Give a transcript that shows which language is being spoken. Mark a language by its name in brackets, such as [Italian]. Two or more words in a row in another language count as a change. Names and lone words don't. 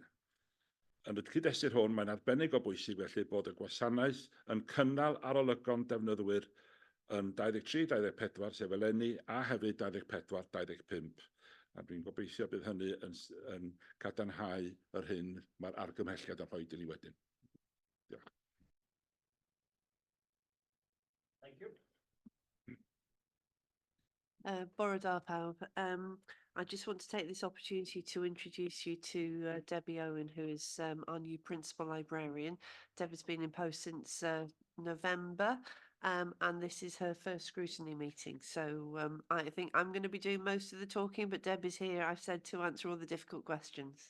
[Welsh] Yn y cyd-destun hwn, mae'n arbennig o bwysig felly bod y gwasanaeth yn cynnal arolygon defnyddwyr yn 23-24 sef eleni a hefyd 24-25. A dwi'n gobeithio bydd hynny yn cadarnhau yr hyn mae'r argymhelliad yn rhoi i ni wedyn. Diolch. [English] Thank you. [Welsh] Bore da pawb. [English] I just want to take this opportunity to introduce you to Debbie Owen, who is our new Principal Librarian. Deb has been in post since November, and this is her first scrutiny meeting. So I think I'm going to be doing most of the talking, but Deb is here, I've said, to answer all the difficult questions.